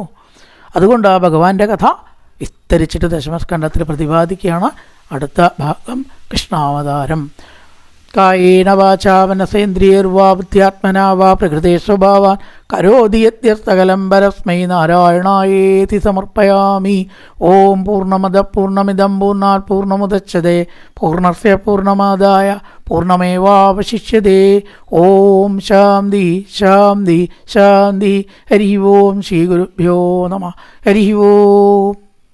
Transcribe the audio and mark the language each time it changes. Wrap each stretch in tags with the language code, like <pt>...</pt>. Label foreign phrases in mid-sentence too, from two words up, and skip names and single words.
<ml>അതുകൊണ്ട് ആ ഭഗവാന്റെ കഥ വിസ്തരിച്ചിട്ട് ദശമസ്കന്ധത്തിൽ പ്രതിപാദിക്കുകയാണ്. അടുത്ത ഭാഗം കൃഷ്ണാവതാരം.</ml> <sa>കായേന വാചാ മനസേന്ദ്രിയർവാ ബുദ്ധ്യാത്മനാ വാ പ്രകൃതേ സ്വഭാവാൻ കരോതി യദ്യസ്തകലം പരസ്മൈ നാരായണായേതി സമർപ്പയാമി. ഓം പൂർണ്ണമദഃ പൂർണ്ണമിദം പൂർണ്ണാത് പൂർണ്ണമുദച്യതേ പൂർണ്ണസ്യ പൂർണ്ണമാദായ പൂർണ്ണമേവാവശിഷ്യതേ. ഓം ശാന്തി ശാന്തി ശാന്തി. ഹരി ഓം ശ്രീ ഗുരുഭ്യോ നമഃ. ഹരി ഓം.</sa>